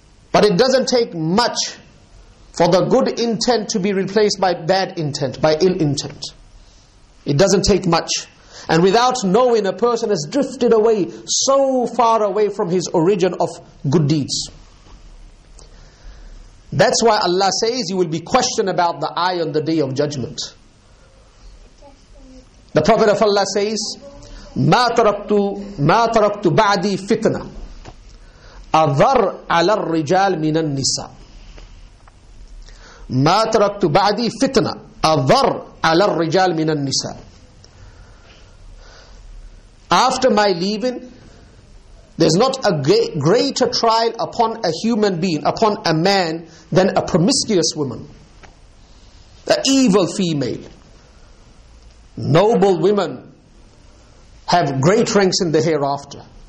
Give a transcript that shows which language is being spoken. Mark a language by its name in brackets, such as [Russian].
[English] But it doesn't take much for the good intent to be replaced by bad intent, by ill intent. It doesn't take much. And without knowing, a person has drifted away, so far away from his origin of good deeds. That's why Allah says you will be questioned about the eye on the day of judgment. The Prophet of Allah says, [Arabic] ما تركت بعدي فتنة أضر على الرجال من النساء. ما تركت بعدي فتنة أضر على الرجال من النساء. [English] After my leaving, there's not a greater trial upon a human being, upon a man, than a promiscuous woman, an evil female. Noble women have great ranks in the hereafter.